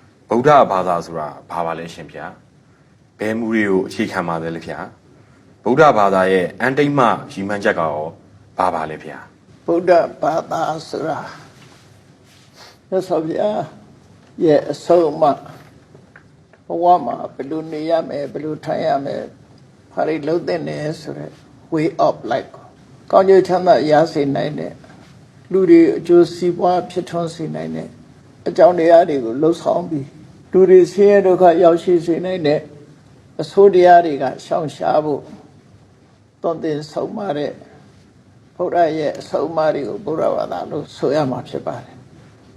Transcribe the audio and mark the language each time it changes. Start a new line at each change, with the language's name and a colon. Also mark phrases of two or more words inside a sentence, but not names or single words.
Burmese: ဗုဒ္ဓဘာသာဆိုတာဘာပါလဲရှင်ဗျာဘယ်မူတွေကိုအခြေခံပါသလဲဗျာဗုဒ္ဓဘာသာရဲ့အန်တိတ်မှရည်မှန်းချက်ကရောဘာပါလဲဗျာ ဗုဒ္ဓဘာသာဆိုတာမြတ်စွာဘုရားရဲ့အဆုံးအမဘဝမှာဘယ်လိုနေရမယ်ဘယ်လိုထိုင်ရမယ်ဘာတွေလုပ်သင့်တယ်ဆိုတဲ့
English: way of life
Burmese: ကောင်းကျိုးချမ်းသာရစေနိုင်တဲ့လူတွေအကျိုးစီးပွားဖြစ်ထွန်းစေနိုင်တဲ့အကြောင်းတရားတွေကို လှုပ်ဆောင်ပြီးလူတွေဆင်းရဲဒုက္ခရောက်ရှိစေနိုင်တဲ့အဆိုးတရားတွေကရှောင်ရှားဖို့သွန်သင်ဆုံးမတဲ့ဘုရားရဲ့အဆုံးအမတွေကိုဗုဒ္ဓဘာသာလို့ဆိုရမှာဖြစ်ပါတယ်။